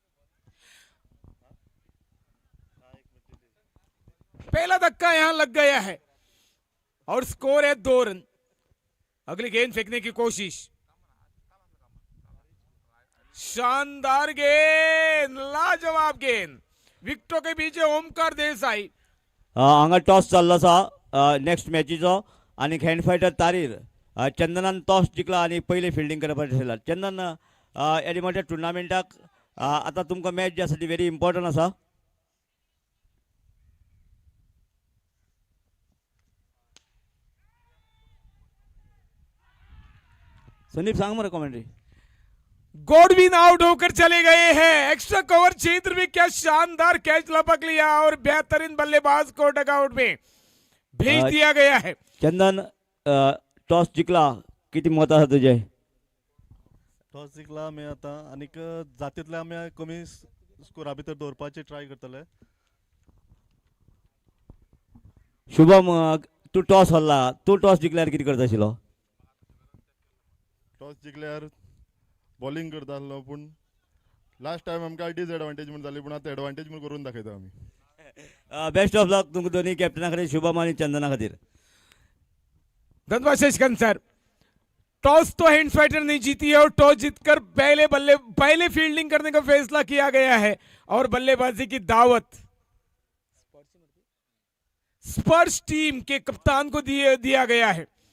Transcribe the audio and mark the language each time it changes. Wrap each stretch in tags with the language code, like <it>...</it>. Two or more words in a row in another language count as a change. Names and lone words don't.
<hi>पहला धक्का यहां लग गया है और स्कोर है 2 रन. अगली गेंद फेंकने की कोशिश. शानदार गेंद, लाजवाब गेंद. विकेटों के बीच ओमकार देसाई.</hi> <kok>हांगा टॉस चाललो आसा नेक्स्ट मॅचीचो आणि हँड फायटर तारीर चंदनान टॉस जिंकला आणि पहिले फिल्डिंग करपाक ठरयला. चंदन एडी मोठ्या टुर्नामेंटाक आता तुमकां मॅच जी आसा ती</kok> <en>very important</en> <kok>आसा. संदीप सांग मरे कमेंट्री.</kok> <hi>गॉडविन आउट होकर चले गए हैं. एक्स्ट्रा कवर क्षेत्र में क्या शानदार कैच लपक लिया और बेहतरीन बल्लेबाज को डगआउट में भेज दिया गया है.</hi> <kok>चंदन टॉस जिंकला, किती मत आसा तुझे? टॉस जिंकला आमी आतां आनीक जातींतले आमी कमी स्कोरा भितर दवरपाचे ट्राय करतले. शुभम तू टॉस हरला, तू टॉस जिंकल्यार कितें करता आशिल्लो? टॉस जिंकल्यार बॉलिंग करता आसलो, पूण</kok> <en>last time</en> <kok>आमकां डिसएडवांटेज म्हूण जाली, पूण आतां एडवांटेज म्हूण करून दाखयता आमी.</kok> <en>best of luck</en> <kok>तुमकां दोन्ही कॅप्टना खातीर, शुभम आणि चंदना खातीर. धन्यवाद शशिकांत सर.</kok> <hi>टॉस तो हैंड फाइटर नहीं जीती है और टॉस जीतकर पहले फील्डिंग करने का फैसला किया गया है और बल्लेबाजी की दावत स्पर्श टीम के कप्तान को दिया गया है.</hi>